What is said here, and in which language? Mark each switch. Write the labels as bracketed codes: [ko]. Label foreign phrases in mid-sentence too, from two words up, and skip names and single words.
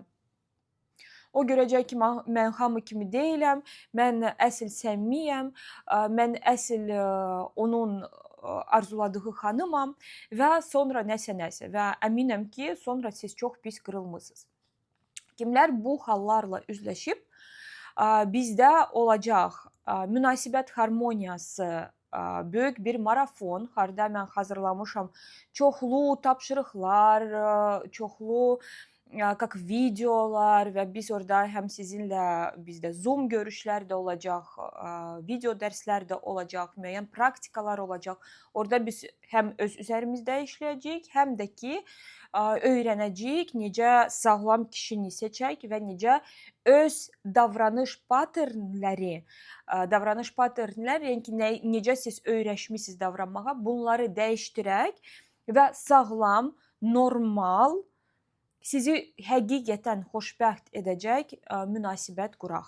[az] O görəcək ki, mən hamı kimi deyiləm, mən əsl səmimiyəm, mən əsl onun arzuladığı xanımam və sonra nəsə və əminəm ki, sonra siz çox pis qırılmısınız. Kimlər bu hallarla üzləşib, bizdə olacaq münasibət harmoniyası, böyük bir marafon, harda mən hazırlamışam çoxlu tapşırıqlar, çoxlu как videolar [tr] ve biz orada hem sizinle bizde Zoom görüşler de olacak, video dersler de olacak, [az] müəyyən praktikalar olacak. Orada biz hem öz üzerimizdə işləyəcəyik, hem de ki öyrənəcəyik necə sağlam kişini seçək və necə öz davranış paternləri, yəni ki, necə siz öyrəşmisiniz davranmağa, bunları dəyişdirək və sağlam, normal, sizi həqiqətən xoşbəxt edəcək münasibət quraq.